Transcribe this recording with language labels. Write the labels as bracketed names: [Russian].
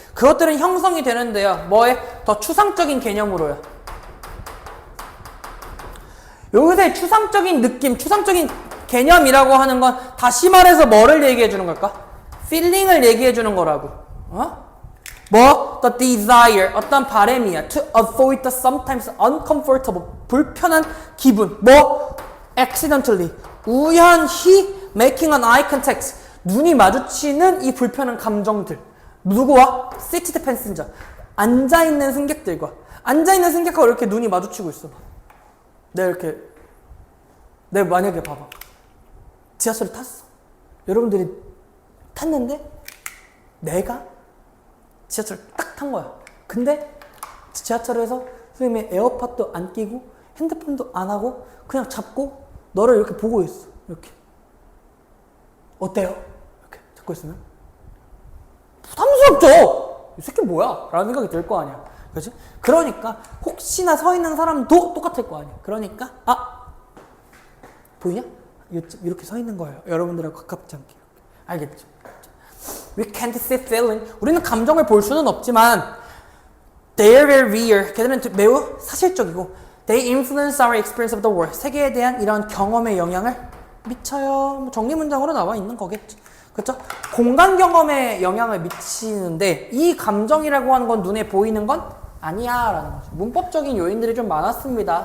[Korean] 그것들은 형성이 되는데요. 뭐에? 더 추상적인 개념으로요. 여기서의 추상적인 느낌, 추상적인 개념이라고 하는 건 다시 말해서 뭐를 얘기해 주는 걸까? feeling을 얘기해 주는 거라고. 뭐? [English] The desire, [Korean] 어떤 바람이야. [English] To avoid the sometimes uncomfortable, [Korean] 불편한 기분. 뭐? [English] Accidentally, [Korean] 우연히 [English] making an eye contact, [Korean] 눈이 마주치는 이 불편한 감정들. 누구와? [English] seated passenger, [Korean] 앉아있는 승객들과. 앉아있는 승객하고 이렇게 눈이 마주치고 있어. 내가 만약에 봐봐. 지하철을 탔어. 여러분들이 탔는데 내가 지하철을 딱 탄 거야. 근데 지하철에서 선생님이 에어팟도 안 끼고 핸드폰도 안 하고 그냥 잡고 너를 이렇게 보고 있어. 이렇게. 어때요? 이렇게 잡고 있으면 부담스럽죠? 이 새끼 뭐야? 라는 생각이 들 거 아니야. 그렇지? 그러니까 혹시나 서 있는 사람도 똑같을 거 아니야. 그러니까 보이냐? 이렇게 서 있는 거예요. 여러분들하고 가깝지 않게. 알겠죠? [English] We can't see feeling. [Korean] 우리는 감정을 볼 수는 없지만 [English] they are very real. [Korean] 걔들은 매우 사실적이고 [English] they influence our experience of the world. [Korean] 세계에 대한 이런 경험의 영향을 미쳐요. 정리문장으로 나와 있는 거겠죠. 그렇죠? 공간 경험에 영향을 미치는데 이 감정이라고 하는 건 눈에 보이는 건 아니야 라는 거죠. 문법적인 요인들이 좀 많았습니다.